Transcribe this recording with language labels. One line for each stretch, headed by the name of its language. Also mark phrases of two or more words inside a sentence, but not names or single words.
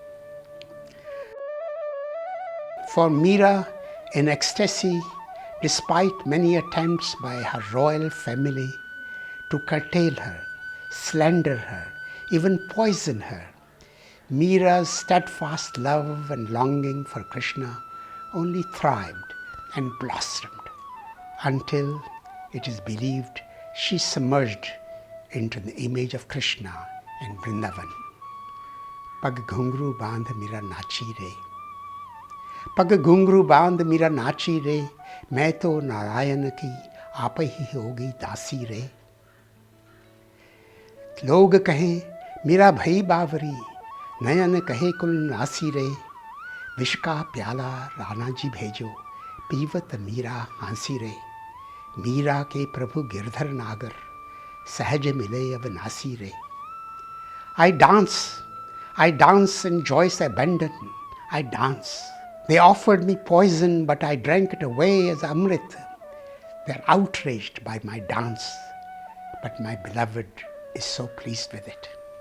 English: For Mira, in ecstasy, despite many attempts by her royal family to curtail her, slander her, even poison her, Mira's steadfast love and longing for Krishna only thrived and blossomed until it is believed she submerged into the image of Krishna in Vrindavan.
Hindi: पग घुंघरू बांध मीरा नाची रे. पग घुंघरू बांध मीरा नाची रे. मैं तो नारायण की आप ही होगी दासी रे. लोग कहें मीरा भई बावरी, नयन कहे कुल नासी रे. विष का प्याला राणा जी भेजो, पीवत मीरा हांसी रे. मीरा के प्रभु गिरधर नागर, सहज मिले अविनाशी रे.
English: I dance in joyous abandon, I dance. They offered me poison, but I drank it away as Amrit. They're outraged by my dance, but my beloved is so pleased with it.